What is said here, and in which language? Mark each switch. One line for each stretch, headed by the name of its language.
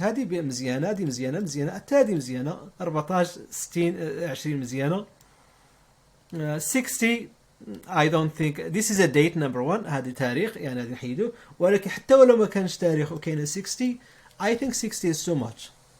Arabic: هذه مزيانة، هذه مزيانة، حتى هذه مزيانة. 14 60 20 مزيانة.
English: 60 I don't think this is a date number 1.
Arabic: هذه تاريخ يعني هذه نحيدو، ولكن حتى ولو ما كانش تاريخ وكاينة 60
English: I think 60 is too much.